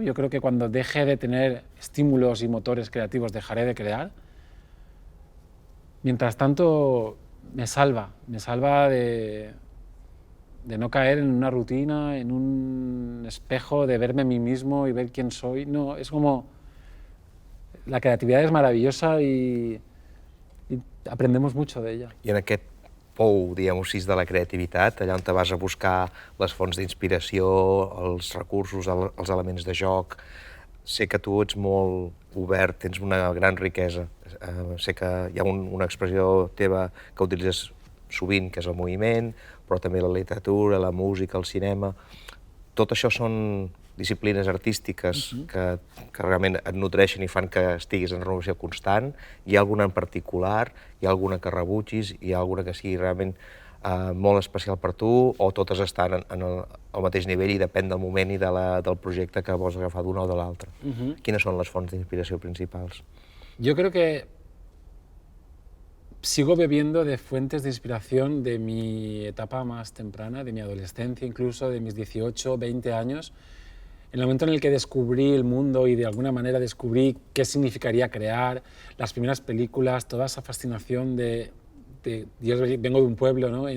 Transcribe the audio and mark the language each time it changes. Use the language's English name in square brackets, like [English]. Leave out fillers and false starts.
[Spanish] Yo creo que cuando deje de tener estímulos y motores creativos, dejaré de crear. Mientras tanto, me salva de no caer en una rutina, en un espejo, de verme a mí mismo y ver quién soy. No, es como... La creatividad [Catalan] és meravellosa i [Spanish] aprendemos mucho [Catalan] d'ella. I en aquest pou, diguem-ho així, de la creativitat, allà on te vas a buscar les fonts d'inspiració, els recursos, els elements de joc, sé que tu ets molt obert, tens una gran riquesa. Sé que hi ha una expressió teva que utilitzes sovint, que és el moviment, però també la literatura, la música, el cinema... Tot això són disciplines artístiques que realment et nodreixen i fan que estiguis en renovació constant. Hi ha alguna en particular? Hi ha alguna que rebutgis? Hi ha alguna que sigui realment molt especial per tu? O totes estan al mateix nivell i depèn del moment i del projecte que vols agafar d'una o de l'altra? Quines són les fonts d'inspiració principals? [Spanish] Yo creo que sigo bebiendo de fuentes de inspiración de mi etapa más temprana, de mi adolescencia, incluso de mis 18, 20 años, en el momento en el que descubrí el mundo y de alguna manera descubrí qué significaría crear, las primeras películas, toda esa fascinación yo vengo de un pueblo, ¿no?